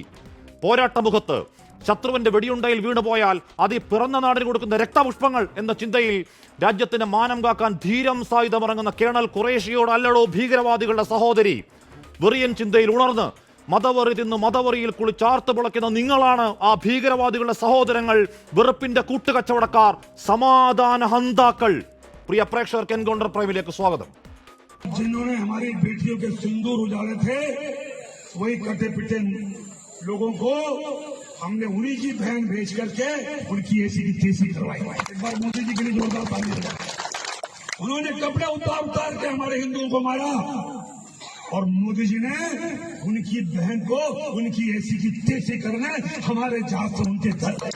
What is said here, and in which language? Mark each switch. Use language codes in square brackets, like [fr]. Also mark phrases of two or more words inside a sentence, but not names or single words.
[ml] പോരാട്ടമുഖത്ത് ശത്രുവിന്റെ വെടിയുണ്ടയിൽ വീണുപോയാൽ അത് ഈ പിറന്ന നാടിന് കൊടുക്കുന്ന രക്തപുഷ്പങ്ങൾ എന്ന ചിന്തയിൽ രാജ്യത്തിന്റെ മാനം കാക്കാൻ ധീരം സായുധമിറങ്ങുന്ന കേണൽ ഖുറേഷിയോട് അല്ലടോ ഭീകരവാദികളുടെ സഹോദരി. വെറിയൻ ചിന്തയിൽ ഉണർന്ന് മതവറി തിന്ന് മതവറിയിൽ കുളിച്ചാർത്ത് പുളയ്ക്കുന്ന നിങ്ങളാണ് ആ ഭീകരവാദികളുടെ സഹോദരങ്ങൾ, വെറുപ്പിന്റെ കൂട്ടുകച്ചവടക്കാർ, സമാധാന ഹന്താക്കൾ. പ്രിയ പ്രേക്ഷകർക്ക് എൻകൗണ്ടർ പ്രൈമിലേക്ക് സ്വാഗതം. [hi] जिन्होंने हमारी बेटियों के सिंदूर उजाले थे वही कटे पिटे लोगों को हमने उन्हीं की बहन भेज करके उनकी ऐसी की तैसी करवाई. एक बार मोदी जी के लिए जोरदार ताली बजाएं. उन्होंने कपड़े उतार के हमारे हिंदुओं को मारा और मोदी जी ने उनकी बहन को उनकी ऐसी की तैसी करने हमारे जहाज से उनके घर.